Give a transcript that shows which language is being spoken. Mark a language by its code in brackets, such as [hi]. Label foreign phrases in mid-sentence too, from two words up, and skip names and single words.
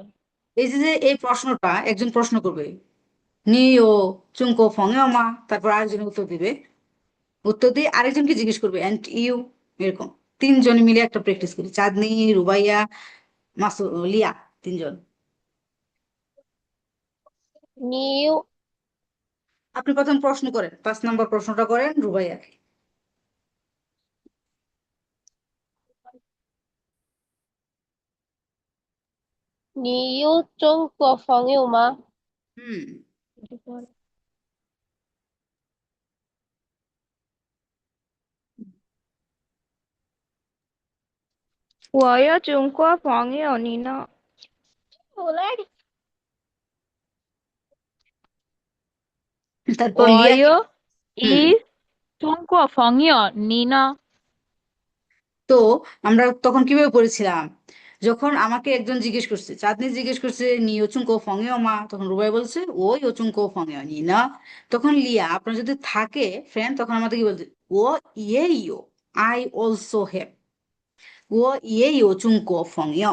[bn] এই যে যে এই প্রশ্নটা একজন প্রশ্ন করবে, [zh] 你有中国朋友吗, [bn] তারপর আরেকজন উত্তর দিবে, উত্তর দিয়ে আরেকজনকে জিজ্ঞেস করবে [en] and you. [bn] এরকম 3জনে মিলে একটা প্র্যাকটিস করি, চাঁদনি, রুবাইয়া, লিয়া, 3জন। [zh] 你有 [bn] আপনি প্রথম প্রশ্ন করেন, 5 নাম্বার প্রশ্নটা করেন রুবাইয়াকে। [zh] 你有中国朋友吗？ হুম 我有中国朋友，你呢？ [bn] তারপর [zh] 我 [bn] লিয়া কি? [zh] 有 হুম 中国朋友，你呢？ [bn] তো আমরা তখন কিভাবে পড়েছিলাম? যখন আমাকে একজন জিজ্ঞেস করছে, চাঁদনি জিজ্ঞেস করছে [zh] 你有中国朋友吗, [bn] তখন রুবাই বলছে [zh] 我有中国朋友你呢. [bn] তখন লিয়া, আপনার যদি থাকে ফ্রেন্ড, তখন আমাদের কি বলছে? [zh] 我也有, [en] I also have [zh] 我也有中国朋友.